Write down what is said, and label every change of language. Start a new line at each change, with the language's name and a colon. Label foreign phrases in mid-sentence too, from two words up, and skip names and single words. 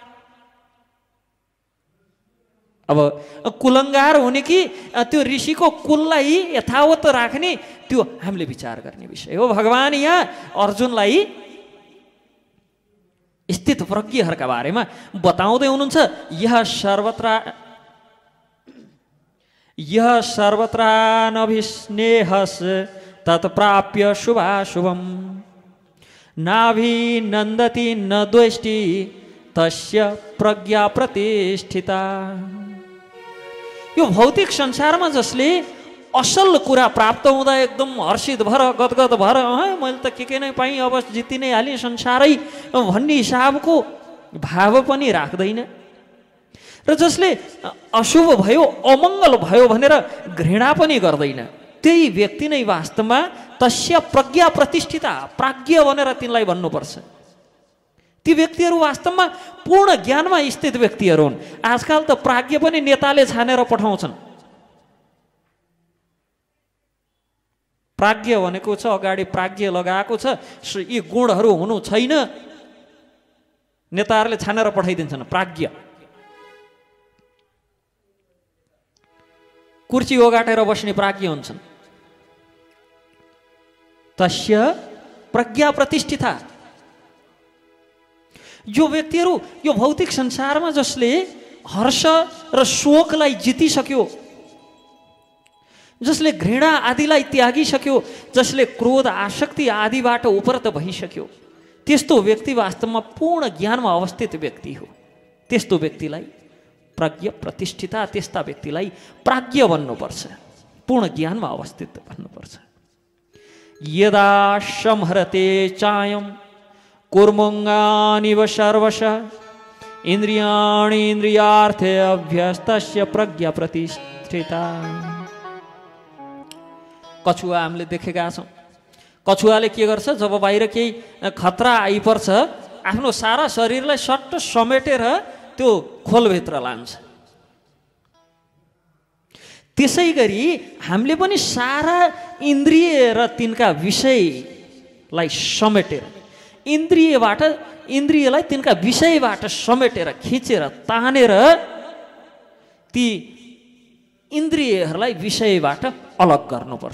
Nepali: अब कुलङ्गार हुने कि त्यो ऋषिको कुललाई यथावत राख्ने, त्यो हामीले विचार गर्ने विषय हो। भगवान यहाँ अर्जुनलाई स्थित प्रज्ञहरूका बारेमा बताउँदै हुनुहुन्छ।
Sanskrit: यह सर्वत्रानभिस्नेहस् तत्प्राप्य शुभाशुभम नाभिनन्दति न द्वेष्टि तस्य प्रज्ञा प्रतिष्ठिता।
Nepali: यो भौतिक संसारमा जसले असल कुरा प्राप्त हुँदा एकदम हर्षित भएर गदगद भएर मैले त के नै पाएँ, अब जिति नै हालेँ संसारै भन्ने हिसाबको भाव पनि राख्दैन, र जसले अशुभ भयो अमङ्गल भयो भनेर घृणा पनि गर्दैन, त्यही व्यक्ति नै वास्तवमा
Sanskrit: तस्य प्रज्ञा प्रतिष्ठिता,
Nepali: प्राज्ञ भनेर तिनलाई भन्नुपर्छ। ती व्यक्तिहरू वास्तवमा पूर्ण ज्ञानमा स्थित व्यक्तिहरू हुन्। आजकल त प्राज्ञ पनि नेताले छानेर पठाउँछन्। प्राज्ञ भनेको छ अगाडि प्राज्ञ लगाएको छ, यी गुणहरू हुनु छैन, नेताहरूले छानेर पठाइदिन्छन् प्राज्ञ। कुर्सी ओगाटेर बस्ने प्राज्ञ हुन्छन्।
Sanskrit: तस्य प्रज्ञा प्रतिष्ठिता।
Nepali: यो व्यक्तिहरू यो भौतिक संसारमा जसले हर्ष र शोकलाई जितिसक्यो, जसले घृणा आदिलाई त्यागिसक्यो, जसले क्रोध आसक्ति आदिबाट उपरत भइसक्यो, त्यस्तो व्यक्ति वास्तवमा पूर्ण ज्ञानमा अवस्थित व्यक्ति हो। त्यस्तो व्यक्तिलाई
Sanskrit: प्रज्ञ प्रतिष्ठिता,
Nepali: त्यस्ता व्यक्तिलाई प्राज्ञ भन्नुपर्छ, पूर्ण ज्ञानमा अवस्थित भन्नुपर्छ।
Sanskrit: यदा संहरते चायं कुर्मङ्गानिव सर्वशः इन्द्रियाणि इन्द्रियार्थे अभ्यस्तस्य प्रज्ञा प्रतिष्ठिता।
Nepali: कछुवा हामीले देखेका छौँ। कछुवाले के गर्छ, जब बाहिर केही खतरा आइपर्छ आफ्नो सारा शरीरलाई सट्ट समेटेर त्यो खोलभित्र लान्छ। त्यसै गरी हामीले पनि सारा इन्द्रिय र तिनका विषयलाई समेटेर, इन्द्रियलाई तिनका विषयबाट समेटेर खिचेर तानेर ती इन्द्रियहरूलाई विषयबाट अलग गर्नुपर्छ।